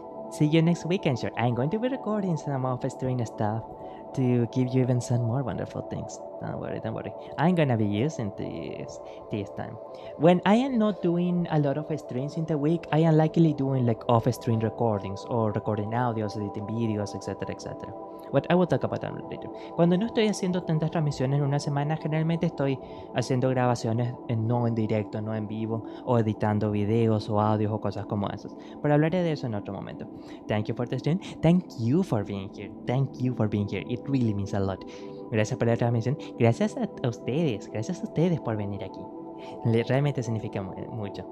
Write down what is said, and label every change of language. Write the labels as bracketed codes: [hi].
[en] See you next weekend, sure. I'm going to be recording some of stream stuff to give you even some more wonderful things. Don't worry. I'm gonna be using this time. When I am not doing a lot of streams in the week, I am likely doing like off-stream recordings or recording audios, editing videos, etc. But I will talk about that later. [es] Cuando no estoy haciendo tantas transmisiones en una semana, generalmente estoy haciendo grabaciones no en directo, no en vivo, o editando videos o audios o cosas como esas. Pero hablaré de eso en otro momento. [en] Thank you for the stream. Thank you for being here. It really means a lot. [es] Gracias por la transmisión. Gracias a ustedes por venir aquí. Realmente significa mucho.